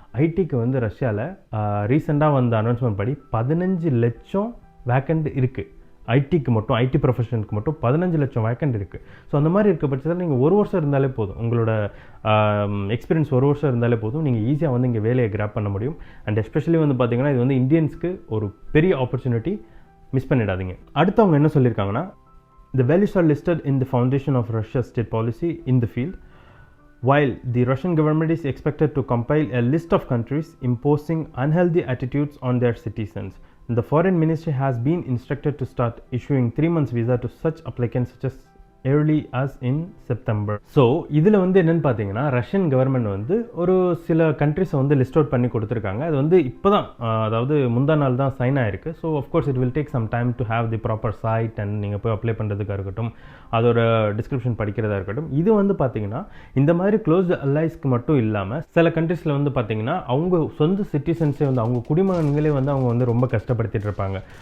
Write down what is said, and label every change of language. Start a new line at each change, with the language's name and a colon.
Tamil: ஐடிக்கு வந்து ரஷ்யாவில் ரீசெண்டாக வந்த அனௌன்ஸ்மெண்ட் படி 15 லட்சம் வேக்கண்ட் இருக்குது. ஐடிக்கு மட்டும் ஐடி ப்ரொஃபஷனுக்கு மட்டும் 15 லட்சம் வேக்கண்ட் இருக்குது. ஸோ அந்த மாதிரி இருக்க பட்சத்தில் நீங்கள் ஒரு வருஷம் இருந்தாலே போதும், உங்களோட எக்ஸ்பீரியன்ஸ் ஒரு வருஷம் இருந்தாலே போதும், நீங்கள் ஈஸியாக வந்து இங்கே வேலையை கிராப் பண்ண முடியும். அண்ட் எஸ்பெஷலி வந்து பார்த்தீங்கன்னா இது வந்து இந்தியன்ஸ்க்கு ஒரு பெரிய ஆப்பர்ச்சுனிட்டி, மிஸ் பண்ணிடாதீங்க. அடுத்து அவங்க என்ன சொல்லியிருக்காங்கன்னா,
English: the values are listed in the foundation of Russia's state policy in the field. While the Russian government is expected to compile a list of countries imposing unhealthy attitudes on their citizens, the foreign ministry has been instructed to start issuing 3 months visa to such applicants such as early as in September.
Tamil: So இதில் வந்து என்னென்னு பார்த்தீங்கன்னா, Russian government வந்து ஒரு சில கண்ட்ரிஸை வந்து list out பண்ணி கொடுத்துருக்காங்க. அது வந்து இப்போ தான், அதாவது முந்தா நாள் தான் சைன் ஆயிருக்கு. So
English: of course it will take some time to have the proper site
Tamil: and நீங்கள் போய் அப்ளை பண்ணுறதுக்காக இருக்கட்டும், அதோட டிஸ்கிரிப்ஷன் படிக்கிறதா இருக்கட்டும். இது வந்து பார்த்தீங்கன்னா இந்த மாதிரி க்ளோஸ்டு அலைஸ்க்கு மட்டும் இல்லாமல் சில கண்ட்ரீஸில் வந்து பார்த்தீங்கன்னா அவங்க சொந்த சிட்டிசன்ஸே வந்து அவங்க குடிமகன்களே வந்து அவங்க வந்து ரொம்ப கஷ்டப்படுத்திட்டு இருப்பாங்க.